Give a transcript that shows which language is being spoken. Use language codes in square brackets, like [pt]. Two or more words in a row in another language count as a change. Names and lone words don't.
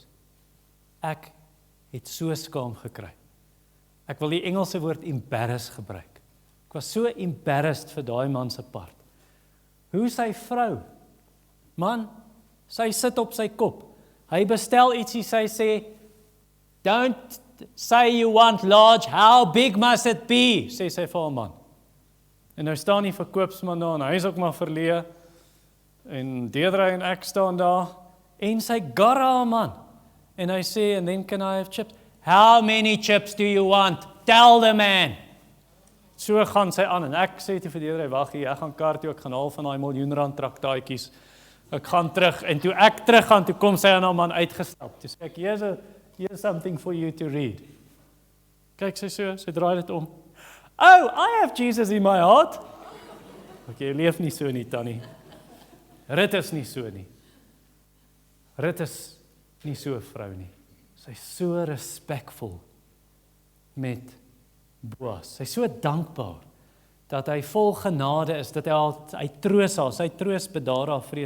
[af] Ek het so skaam gekry. Ek wil die Engelse woord embarrass gebruik. Ek was so embarrassed vir daai man se part. Hoe sy vrou, man, sy sit op sy kop. Hy bestel ietsie, sy sê, [en] don't say you want large, how big must it be? [af] Sê sy vir 'n man. En nou staan die verkoopsman daar, en hy is ook maar verleë, en Deidre en ek staan daar, en sy garra man, en hy sê, [en] and then can I have chips? How many chips do you want? Tell the man. [af] So gaan sy aan, en ek sê toe vir Deidre, wag hier, ek gaan kar toe, ek gaan haal van daai miljoen-rand traktaatjies, ek gaan terug, en toe ek terug gaan, toe kom sy aan haar man uitgestap, toe sê ek, [en] here's something for you to read. [af] Kyk sy so, sy draai dit om. [en] Oh, I have Jesus in my heart. [af] Okay, leef nie so nie, Tannie. Rut is nie so nie. Rut is nie so 'n vrou nie. Sy is so respekvol met Boas. Sy is so dankbaar dat hy vol genade is, dat hy troos haar, sy troos bedaar haar vrees.